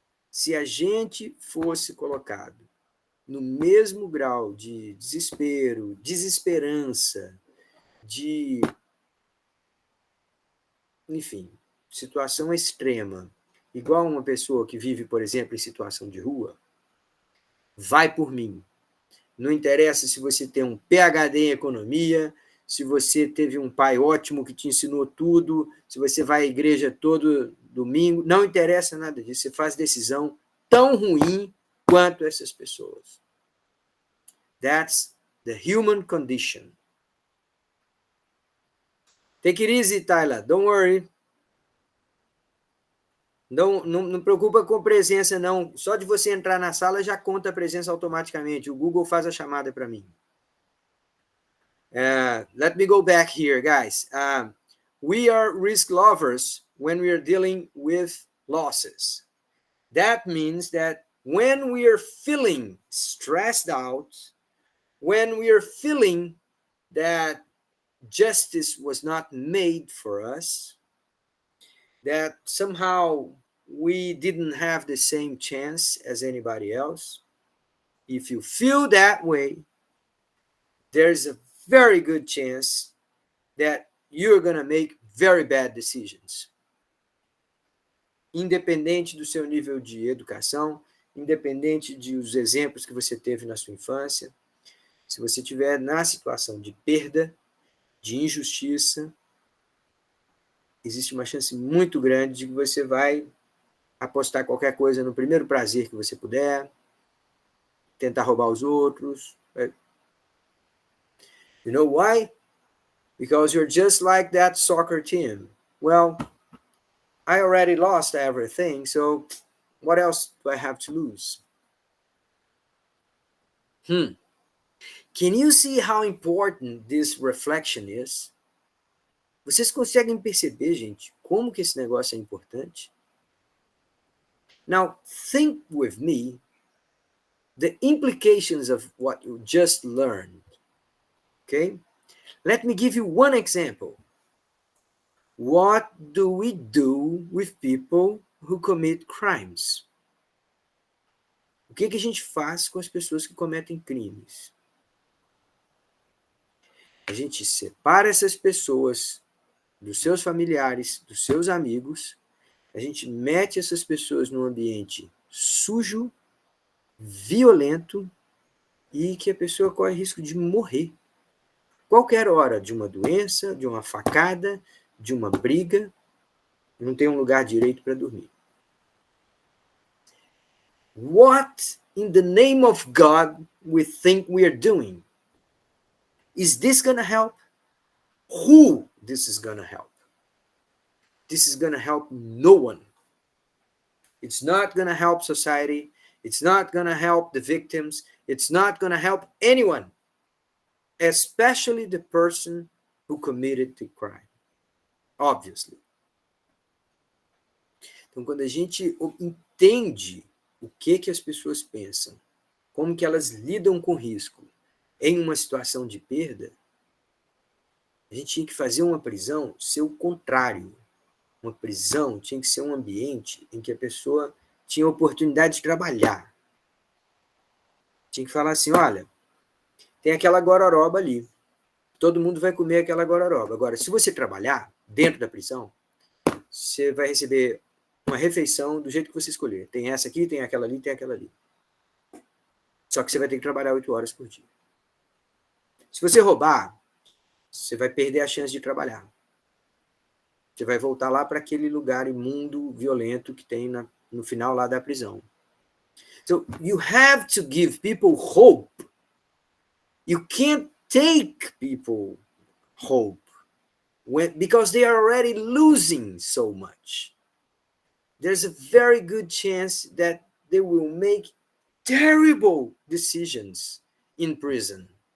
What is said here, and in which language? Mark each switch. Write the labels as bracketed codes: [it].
[pt] Se a gente fosse colocado no mesmo grau de desespero, desesperança, enfim, situação extrema, igual uma pessoa que vive, por exemplo, em situação de rua, vai por mim. Não interessa se você tem um PhD em economia, se você teve um pai ótimo que te ensinou tudo, se você vai à igreja todo domingo, não interessa nada disso. Você faz decisão tão ruim quanto essas pessoas. [en] That's the human condition. Take it easy, Tyler. Don't worry. [pt] Não preocupa com presença, não. Só de você entrar na sala já conta a presença automaticamente. O Google faz a chamada para mim. [en] Let me go back here, guys. We are risk lovers when we are dealing with losses. That means that when we are feeling stressed out, when we are feeling that justice was not made for us, that somehow we didn't have the same chance as anybody else, if you feel that way, there's a very good chance that you're going to make very bad decisions. [pt] Independente do seu nível de educação, independente dos exemplos que você teve na sua infância, se você estiver na situação de perda, de injustiça, existe uma chance muito grande de que você vai apostar qualquer coisa no primeiro prazer que você puder, tentar roubar os outros. [en] You know why? Because you're just like that soccer team. Well, I already lost everything, so what else do I have to lose? Can you see how important this reflection is? [pt] Vocês conseguem perceber, gente, como que esse negócio é importante? [en] Now, think with me the implications of what you just learned. Okay? Let me give you one example. What do we do with people who commit crimes? [pt] O que a gente faz com as pessoas que cometem crimes? A gente separa essas pessoas dos seus familiares, dos seus amigos, a gente mete essas pessoas num ambiente sujo, violento e que a pessoa corre risco de morrer. Qualquer hora, de uma doença, de uma facada, de uma briga, não tem um lugar direito para dormir. [en] What in the name of God we think we are doing? Is this going to help? Who this is going to help? This is going to help no one. It's not going to help society. It's not going to help the victims. It's not going to help anyone, especially the person who committed the crime. Obviously. [pt] Então, quando a gente entende o que as pessoas pensam, como que elas lidam com risco em uma situação de perda, a gente tinha que fazer uma prisão ser o contrário. Uma prisão tinha que ser um ambiente em que a pessoa tinha oportunidade de trabalhar. Tinha que falar assim, olha, tem aquela gororoba ali. Todo mundo vai comer aquela gororoba. Agora, se você trabalhar dentro da prisão, você vai receber uma refeição do jeito que você escolher. Tem essa aqui, tem aquela ali, tem aquela ali. Só que você vai ter que trabalhar 8 horas por dia. Se você roubar, você vai perder a chance de trabalhar. Você vai voltar lá para aquele lugar imundo, violento que tem no final lá da prisão. [en] So you have to give people hope. You can't take people hope because they are already losing so much. There's a very good chance that they will make terrible decisions in prison.